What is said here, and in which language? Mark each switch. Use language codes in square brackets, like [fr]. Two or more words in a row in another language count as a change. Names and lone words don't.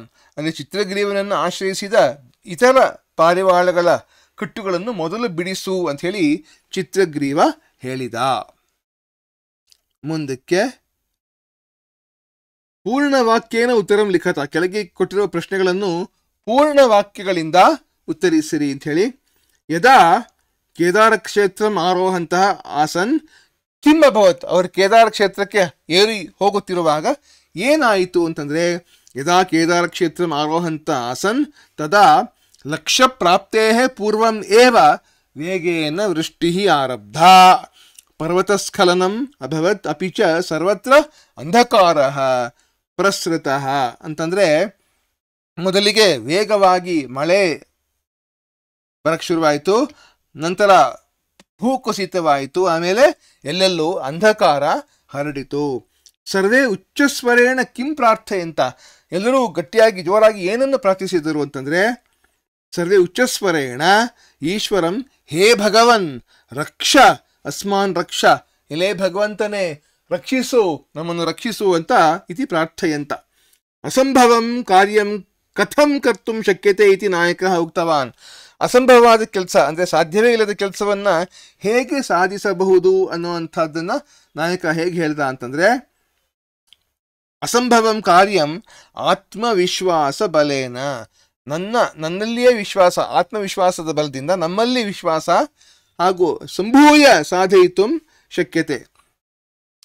[kn] ಅಂದರೆ ಚಿತ್ರಗ್ರೀವನನ್ನು ಆಶ್ರಯಿಸಿದ ಇತರ ಪಾರಿವಾಳಗಳ ಕಟ್ಟುಗಳನ್ನು ಮೊದಲು ಬಿಡಿಸು ಅಂಥೇಳಿ ಚಿತ್ರಗ್ರೀವ ಹೇಳಿದ. [sa] ಮುಂದಕ್ಕೆ ಪೂರ್ಣವಾಕ್ಯೇನ ಉತ್ತರಂ ಲಿಖತ. [kn] ಕೆಳಗೆ ಕೊಟ್ಟಿರುವ ಪ್ರಶ್ನೆಗಳನ್ನು ಪೂರ್ಣ ವಾಕ್ಯಗಳಿಂದ ಉತ್ತರಿಸಿರಿ ಅಂಥೇಳಿ. [sa] ಯದಾ ಕೇದಾರ ಕ್ಷೇತ್ರಂ ಆರೋಹಂತಹ ಆಸನ್ ಕಿಂ ಅಭವತ್. [kn] ಅವರು ಕೇದಾರ ಕ್ಷೇತ್ರಕ್ಕೆ ಏರಿ ಹೋಗುತ್ತಿರುವಾಗ ಏನಾಯಿತು ಅಂತಂದರೆ [sa] ಯದಾ ಕೇದಾರ ಕ್ಷೇತ್ರಂ ಆರೋಹಂತ ಆಸನ್ ತದಾ ಲಕ್ಷ್ಯ ಪ್ರಾಪ್ತೇ ಪೂರ್ವಂ ಏವ ವೇಗೇನ ವೃಷ್ಟಿ ಆರಬ್ಧ. ಪರ್ವತಸ್ಖಲನಂ ಅಭವತ್ ಅಪಿ ಚ ಸರ್ವತ್ರ ಅಂಧಕಾರ ಪ್ರಸೃತಃ. [kn] ಅಂತಂದರೆ ಮೊದಲಿಗೆ ವೇಗವಾಗಿ ಮಳೆ ಬರಕ್ಕೆ ಶುರುವಾಯಿತು, ನಂತರ ಭೂಕುಸಿತವಾಯಿತು, ಆಮೇಲೆ ಎಲ್ಲೆಲ್ಲೂ ಅಂಧಕಾರ ಹರಡಿತು. [sa] ಸರ್ವೇ ಉಚ್ಚಸ್ವರೇಣ ಕಿಂ ಪ್ರಾರ್ಥೆಯಂತ. [kn] ಎಲ್ಲರೂ ಗಟ್ಟಿಯಾಗಿ ಜೋರಾಗಿ ಏನನ್ನು ಪ್ರಾರ್ಥಿಸಿದರು ಅಂತಂದರೆ [sa] ಸರ್ವೇ ಉಚ್ಚಸ್ವರೇಣ ಈಶ್ವರಂ ಹೇ ಭಗವನ್ ರಕ್ಷ ಅಸ್ಮಾನ್ ರಕ್ಷ. [kn] ಎಲೆ ಭಗವಂತನೇ ರಕ್ಷಿಸು, ನಮ್ಮನ್ನು ರಕ್ಷಿಸು ಅಂತ [sa] ಇತಿ ಪ್ರಾರ್ಥೆಯಂತ. ಅಸಂಭವಂ ಕಾರ್ಯಂ ಕಥಂ ಕರ್ತುಂ ಶಕ್ಯತೆ ಇತಿ ನಾಯಕ ಉಕ್ತವಾನ್. [kn] ಅಸಂಭವವಾದ ಕೆಲಸ ಅಂದರೆ ಸಾಧ್ಯವೇ ಇಲ್ಲದ ಕೆಲಸವನ್ನು ಹೇಗೆ ಸಾಧಿಸಬಹುದು ಅನ್ನುವಂಥದ್ದನ್ನು ನಾಯಕ ಹೇಗೆ ಹೇಳ್ದ ಅಂತಂದರೆ [sa] ಅಸಂಭವಂ ಕಾರ್ಯಂ ಆತ್ಮವಿಶ್ವಾಸ ಬಲೇನ. [kn] ನನ್ನಲ್ಲಿಯೇ ವಿಶ್ವಾಸ, ಆತ್ಮವಿಶ್ವಾಸದ ಬಲದಿಂದ ನಮ್ಮಲ್ಲಿ ವಿಶ್ವಾಸ ಹಾಗೂ [sa] ಸಂಭೂಯ ಸಾಧಯಿತು ಶಕ್ಯತೆ.